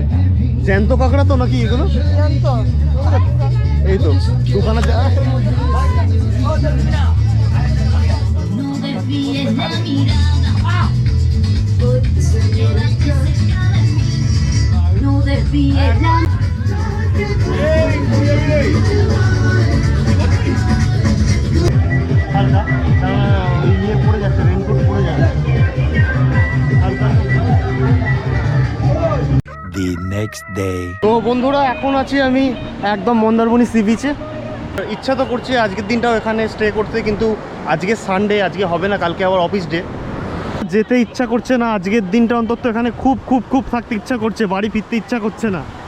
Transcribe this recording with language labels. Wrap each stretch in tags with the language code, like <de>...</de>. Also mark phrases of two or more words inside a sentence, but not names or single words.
<bn>জ্যান্ত কাঁকড়া তো নাকি এগুলো? এই তো দোকানে</bn> <es>No desvíes la mirada. No desvíes la</es> <bn>হালকা ইয়ে পড়ে যাচ্ছে, রেনকোট পড়ে যাচ্ছে হালকা।</bn> <en>The next day.</en> <bn>তো বন্ধুরা এখন আছি আমি একদম মন্দারমণি</bn> <en>sea beach.</en> <bn>ইচ্ছা তো করছে আজকের দিনটাও এখানে স্টে করতে, কিন্তু আজকে সানডে, আজকে হবে না, কালকে আবার</bn> <en>office day.</en> <bn>যেতে ইচ্ছা করছে না আজকের দিনটা অন্তত এখানে খুব খুব খুব থাকতে ইচ্ছা করছে, বাড়ি ফিরতে ইচ্ছা করছে না।</bn>